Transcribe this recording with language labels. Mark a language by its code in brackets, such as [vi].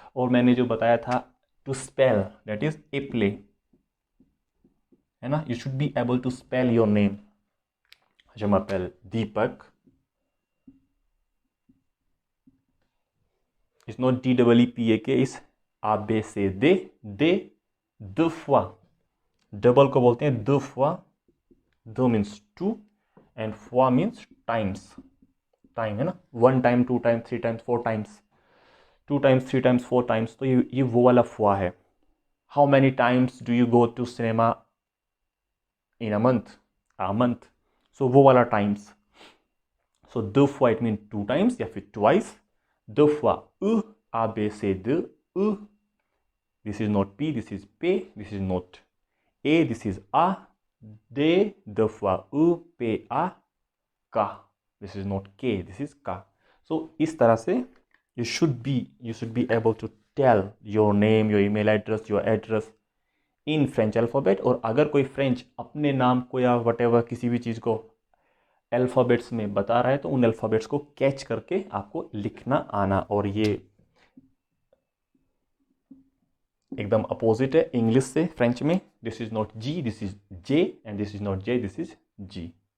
[hi] और मैंने जो बताया था [en] to spell, that is एप्ले, [hi] है ना, [en] You should be able to spell your name. [fr] Je m'appelle Deepak. [en] It's not D-E-E-P-A-K, it's A-B-C-D, D, deux fois. [hi] Double को बोलते हैं deux fois. [en] Deux means two and fois means times. Time [hi] है ना, [en] one time, two time, three times, four times, two times, three times, four times, [hi] तो ये वो वाला fois है। [en] how many times do you go to cinema in a month, a month, so [hi] वो वाला [en] Times. So दो fois it mean two times [hi] या फिर [en] Twice. दो fois A B C D, this is not P, this is P, this is not A, this is A, D, दो fois P A K, this is not K, this is K। So [hi] इस तरह से [en] you should be able to tell your name, your email address, your address in French alphabet. [hi] और अगर कोई French अपने नाम को या वटेवर किसी भी चीज़ को अल्फ़ाबेट्स में बता रहा है तो उन अल्फ़ाबेट्स को कैच करके आपको लिखना आना। और ये एकदम अपोजिट है इंग्लिश से फ्रेंच में. [en] This is not G, this is J, and this is not J, this is G.